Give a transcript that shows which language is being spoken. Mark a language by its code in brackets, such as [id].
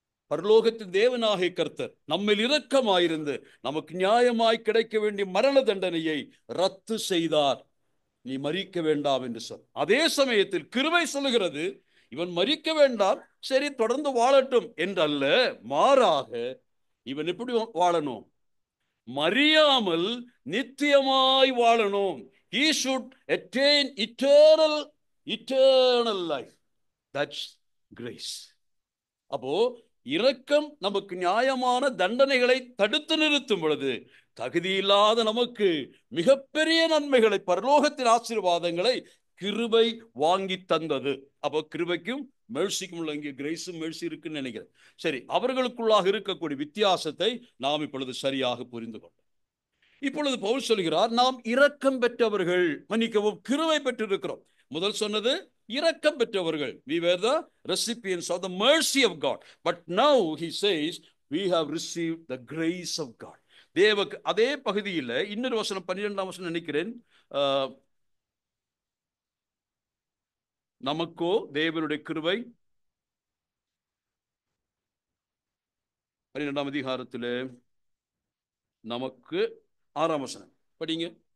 [ta] பரலோகத்தின் தேவனாகிய கர்த்தர் நம்மில் இரக்கமாயிருந்து நமக்கு நியாயமாய் கிடைக்க வேண்டிய மரண தண்டனையை ரத்து செய்தார். நீ மரிக்க வேண்டாம் என்று சொல். அதே சமயத்தில் கிருபை சொல்லுகிறது, இவன் மரிக்க வேண்டாம், சரி தொடர்ந்து வாழட்டும் என்றல்ல, மாறாக இவன் எப்படி வாழணும்? மரியாமல் நித்தியமாய் வாழணும். [en] He should attain eternal life. That's grace. [ta] அப்போ இரக்கம் நமக்கு நியாயமான தண்டனைகளை தடுத்து நிறுத்தும் பொழுது தகுதியில்லாத நமக்கு மிகப்பெரிய நன்மைகளை, பரலோகத்தின் ஆசீர்வாதங்களை கிருபை வாங்கி தந்தது. அப்போ கிருபைக்கும் மெர்சிக்கும் உள்ள இங்கே கிரேஸும் மெர்சி இருக்குன்னு நினைக்கிறேன். சரி, அவர்களுக்குள்ளாக இருக்கக்கூடிய வித்தியாசத்தை நாம் இப்பொழுது சரியாக புரிந்து கொண்டோம். இப்பொழுது பவுல் சொல்கிறார், நாம் இரக்கம் பெற்றவர்கள், மன்னிக்கவும், கிருபை பெற்றிருக்கிறோம். முதல் சொன்னது இரக்கம் பெற்றவர்கள். [en] We were the recipients of the mercy of God. But now he says we have received the grace of God. [ta] தேவக்கு அதே பகுதியில் இன்னொரு வசனம், 12ஆம் வசனம் நினைக்கிறேன், நமக்கோ தேவனுடைய கிருபை, 12ஆம் அதிகாரத்தில் நமக்கு 6ஆம் வசனம் படிங்க.